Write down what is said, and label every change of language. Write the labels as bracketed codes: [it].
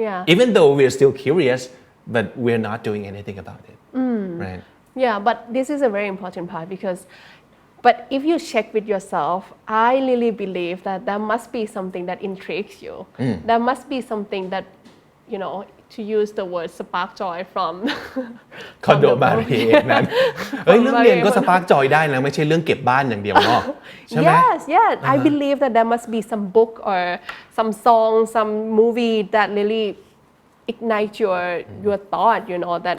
[en] Even though we're still curious, but we're not doing anything about it, right? Yeah, but this is a very important part because but if you check with yourself, I really believe that there must be something that intrigues you. There must be something that, you know, to use the word spark joy from [th] คอนโดมาเรียนนั้นเฮ้ยเรื่องเรียนก็สปาร์กจอยได้นะไม่ใช่เรื่องเก็บบ้านอย่างเดียวเนาะใช่ไหม [en] Yes. I believe that there must be some book or some song, some movie that really ignite your thought, you know, that